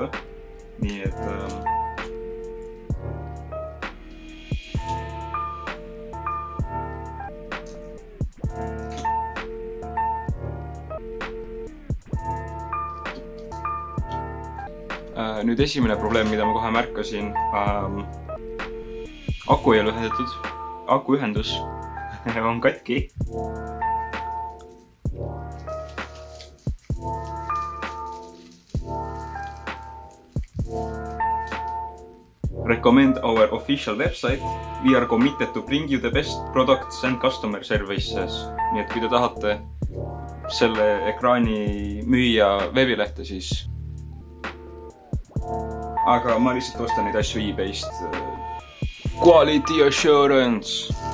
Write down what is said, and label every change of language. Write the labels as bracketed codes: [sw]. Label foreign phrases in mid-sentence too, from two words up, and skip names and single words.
[et] Nii et nüüd esimene probleem, mida ma kohe märkasin. Aku ei ole ühendatud. Akuühendus on katki. [en] Recommend our official website. We are committed to bring you the best products and customer services. [et] Nii et kui te tahate selle ekraani müüa veebilehte, siis aga ma lihtsalt ostan neid asju eBayst. [en] Quality assurance.